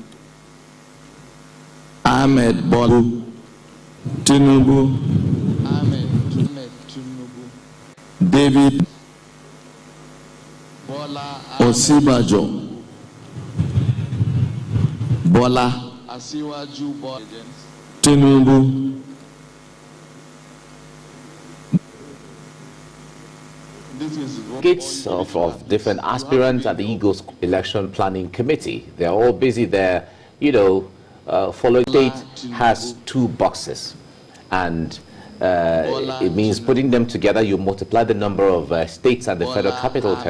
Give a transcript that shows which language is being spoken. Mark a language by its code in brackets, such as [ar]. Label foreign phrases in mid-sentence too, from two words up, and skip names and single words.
[en] Ahmed Bola Tinubu. Ahmed Tinubu. David Bola Osibajo. Bola Asiwaju Bola Tinubu. Delegates of different aspirants at the Eagles Election Planning Committee. They're all busy there, following. State has 2 boxes, and it means putting them together, you multiply the number of states and the federal capital territory.